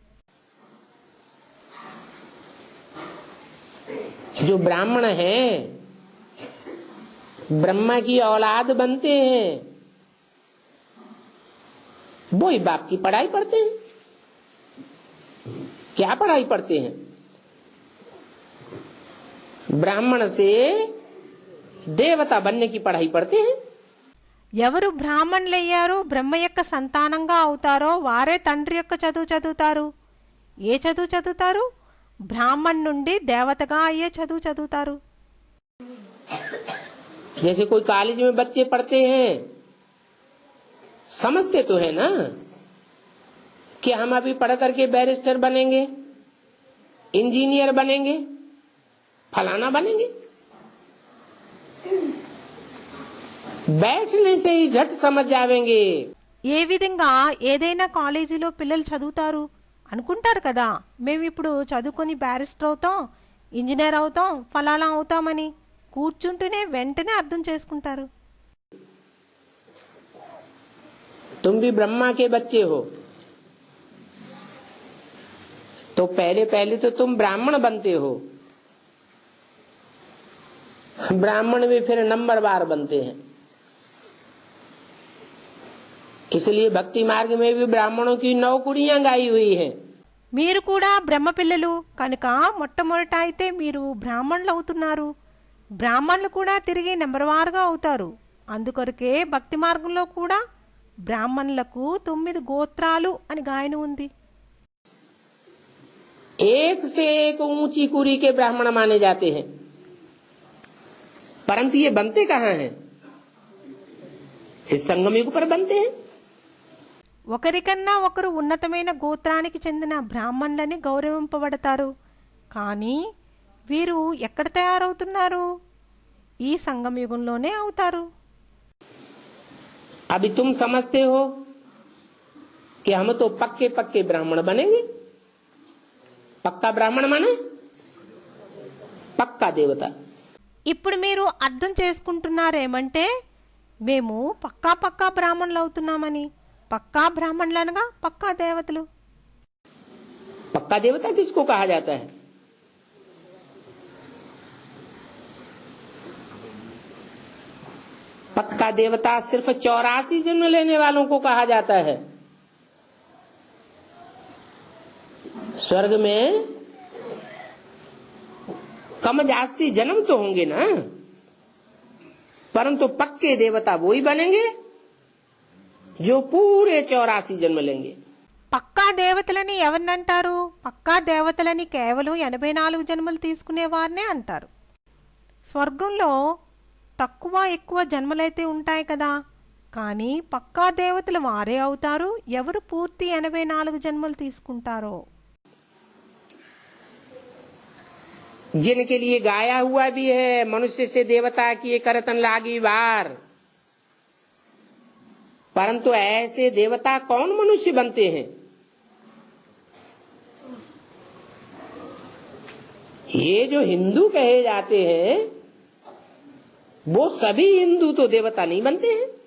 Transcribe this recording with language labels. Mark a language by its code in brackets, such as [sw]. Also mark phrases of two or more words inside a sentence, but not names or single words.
[hi] जो ब्राह्मण है ब्रह्मा की औलाद बनते हैं, वो ही बाप की पढ़ाई पढ़ते हैं। क्या पढ़ाई पढ़ते हैं? ब्राह्मण से देवता बनने की पढ़ाई पढ़ते हैं। [te] ఎవరు బ్రాహ్మణులయ్యారో బ్రహ్మ యొక్క సంతానంగా అవుతారో వారే తండ్రి యొక్క చదువు చదువుతారు. ఏ చదువు చదువుతారు? బ్రాహ్మణ్ నుండి దేవతగా అయ్యే చదువు చదువుతారు. [hi] जैसे कोई कॉलेज में बच्चे पढ़ते हैं, समझते तो है ना कि हम अभी पढ़ करके बैरिस्टर बनेंगे, इंजीनियर बनेंगे, फलाना बनेंगे। बैठने से ही झट समझ जावेंगे। [te] ఏ విధంగా ఏదైనా కాలేజీలో పిల్లలు చదువుతారు అనుకుంటారు కదా, మేము ఇప్పుడు చదువుకొని బ్యారిస్టర్ అవుతాం, ఇంజనీర్ అవుతాం, ఫలానా అవుతామని. కూర్చుంటూనే వెంటనే అర్థం చేసుకుంటారు. [hi] तुम भी ब्रह्मा के बच्चे हो, तो पहले पहले तो तुम ब्राह्मण बनते हो, ब्राह्मण भी फिर नंबरवार बनते हैं। इसलिए भक्ति मार्ग में भी ब्राह्मणों की नौकरियां गाई हुई हैं। [te] మీరు కూడా బ్రహ్మ పిల్లలు కనుక మొట్టమొదట అయితే మీరు బ్రాహ్మణులు అవుతున్నారు. బ్రాహ్మణులు కూడా తిరిగి నెంబర్ వారుగా అవుతారు. అందుకొరకే భక్తి మార్గంలో కూడా బ్రాహ్మణులకు 9 గోత్రాలు అని గాయన ఉంది. [hi] एक से एक ऊंची कुरी के ब्राह्मण माने जाते हैं, परंतु ये बनते कहाँ हैं? इस संगम युग पर बनते हैं। [te] ఒకరికన్నా ఒకరు ఉన్నతమైన గోత్రానికి చెందిన బ్రాహ్మణులని గౌరవింపబడతారు. కానీ వీరు ఎక్కడ తయారవుతున్నారు? ఈ సంగమ యుగంలోనే అవుతారు. [hi] अभी तुम समझते हो कि हम तो पक्के पक्के ब्राह्मण बनेंगे। पक्का ब्राह्मण माने पक्का देवता। [te] ఇప్పుడు మీరు అర్థం చేసుకుంటున్నారేమంటే మేము పక్కా పక్కా బ్రాహ్మణులు అవుతున్నామని. పక్కా బ్రాహ్మణులు అనగా పక్కా దేవతలు. [hi] पक्का देवता किसको कहा जाता है? पक्का देवता सिर्फ 84 जन्म लेने वालों को कहा जाता है। स्वर्ग में कम जास्ती जन्म तो होंगे ना, परंतु पक्के देवता वो ही बनेंगे जो पूरे 84 जन्म लेंगे। [te] పక్కా దేవతలని ఎవరినంటారు? పక్కా దేవతలని కేవలం 84 జన్మలు తీసుకునే వారినే అంటారు. స్వర్గంలో తక్కువ ఎక్కువ జన్మలైతే ఉంటాయి కదా, కానీ పక్కా దేవతలు వారే అవుతారు ఎవరు పూర్తి 84 జన్మలు తీసుకుంటారో. [hi] जिनके लिए गाया हुआ भी है, मनुष्य से देवता किए करतन लागी वार, परंतु ऐसे देवता कौन मनुष्य बनते हैं? ये जो हिंदू कहे जाते हैं वो सभी हिंदू तो देवता नहीं बनते हैं।